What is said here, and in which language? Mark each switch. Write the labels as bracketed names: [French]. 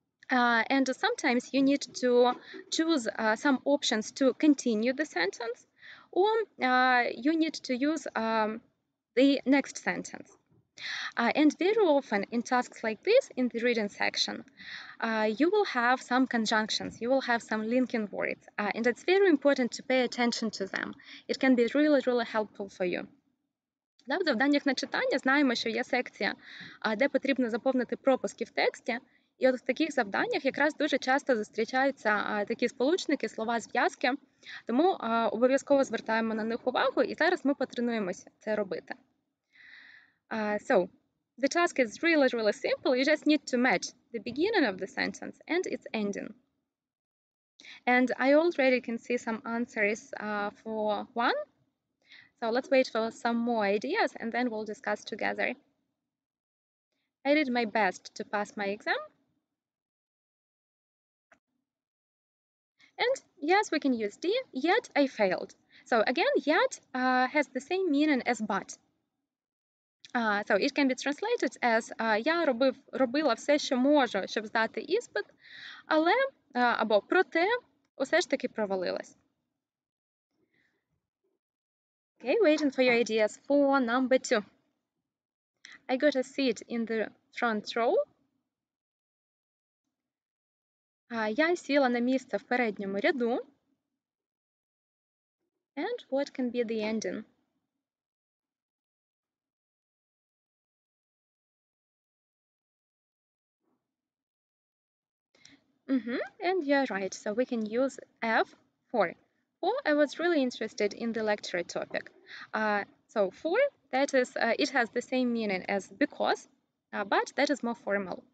[English] And sometimes you need to choose some options to continue the sentence, or you need to use the next sentence. And very often in tasks like this, in the reading section, you will have some conjunctions, you will have some linking words, and it's very important to pay attention to them. It can be really, really helpful for you. [Ukrainian] В завданнях на читання знаємо, що є секція, де потрібно заповнити пропуски в тексті. І от в таких завданнях якраз дуже часто зустрічаються такі сполучники, слова, зв'язки, тому обов'язково звертаємо на них увагу, і зараз ми потренуємося це робити. [English] So, the task is really, really simple. You just need to match the beginning of the sentence and its ending. And I already can see some answers for one. So let's wait for some more ideas and then we'll discuss together. I did my best to pass my exam. And yes, we can use D, yet I failed. So again, yet has the same meaning as but. So it can be translated as [Ukrainian] я робила все, що можу, щоб здати іспит, але або проте усе ж таки провалилась. [English] Okay, waiting for your ideas for number 2. I got a seat in the front row. [Ukrainian] Я сіла на місце в передньому ряду. [English] And what can be the ending? And you're right, so we can use F for. For, I was really interested in the lecture topic. So for, that is, it has the same meaning as because, but that is more formal.